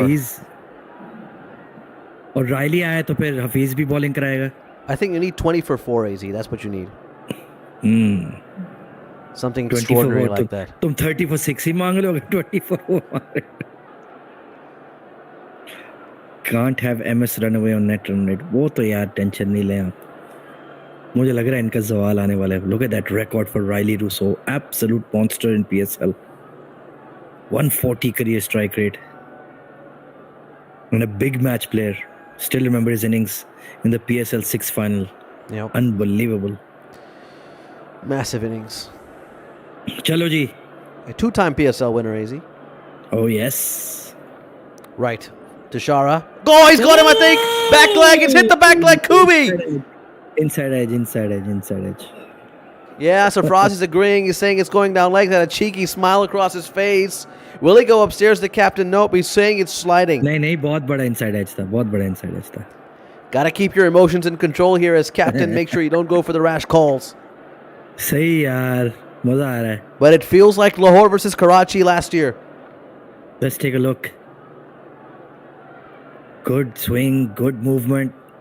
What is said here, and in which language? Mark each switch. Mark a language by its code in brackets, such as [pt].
[en] Hafiz. [hi] और Rilee आया तो फिर हफीज भी बॉलिंग कराएगा. [en] I think you need 20 for 4, AZ. That's what you need. Something 20 for extraordinary what? like that. [hi] तुम 30 for 6 ही मांग लो, 20 for 4 मांग रहे हो. [en] Can't have MS run away on net run rate. [hi] वो तो यार टेंशन नहीं ले आप. मुझे लग रहा है इनका सवाल आने वाला है. [en] Look at that record for Riley Rousseau. Absolute monster in PSL. 140 career strike rate. And a big match player. Still remember his innings in the PSL 6 final. Yep. Unbelievable. Massive innings. [hi] Chalo ji. [en] A 2-time PSL winner, AZ. Oh yes. Right. Tashara. Oh, he's got him, I think. Back leg. It's hit the back leg. Kubi. Inside edge. Yeah, so Frost is agreeing. He's saying it's going down like that. A cheeky smile across his face. Will he go upstairs? The captain, nope. He's saying it's sliding. [hi] नहीं बहुत बड़ा inside edge था. [en] Got to keep your emotions in control here as captain. Make sure you don't go for the rash calls. [hi] सही यार, मजा आ रहा है. [en] But it feels like Lahore versus Karachi last year. Let's take a look. Good swing, good movement.